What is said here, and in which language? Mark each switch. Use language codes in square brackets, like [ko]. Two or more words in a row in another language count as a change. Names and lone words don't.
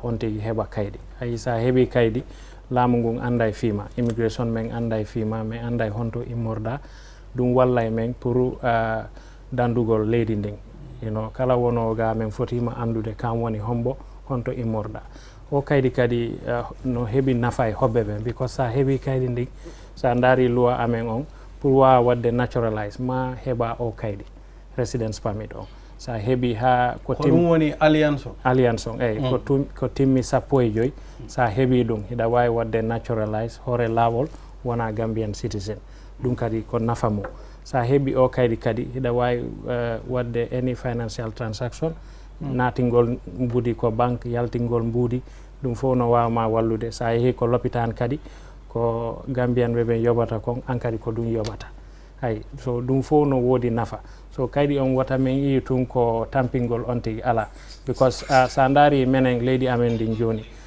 [ff] on tigi heɓa kaydi ayi sa heeɓi kaydi laamu ngun anda e fiima immigration men anda e fiima min anda e honto immorɗa ɗum walla e men pour dandugol leydi ndin kala wonowo ga min fotima andude kam woni hombo honto immorɗa o kaydi kadi no heeɓi nafa e hobbe ɓen because sa heeɓi kaydi ndin sa daari loi amen on pour wawa wadde naturalise ma heɓa o kaydi [en] residence permit [ff] on sa heeɓi ha ko ɗum woni alliance on eyyi ko timmi 15 sa heeɓi ɗum hiɗa wawi wadde naturalise hoore lawol wona [en] Gambian citizen [ff] ɗum kadi ko nafa mum sa heeɓi o kaydi kadi hiɗa wawi wadde [en] any financial transaction [ff] natingol mbudi ko banque yaltingol mbudi ɗum fof no wawma wallude sa yeehi ko l'hôpital kadi ko Gambian ɓe yoɓata kon an kadi ko ɗum yoɓata hay so ɗum fof no woodi nafa so kaydi on wata min yi tun ko tampingol on tigi ala because sa daari menen leydi amen ndin joni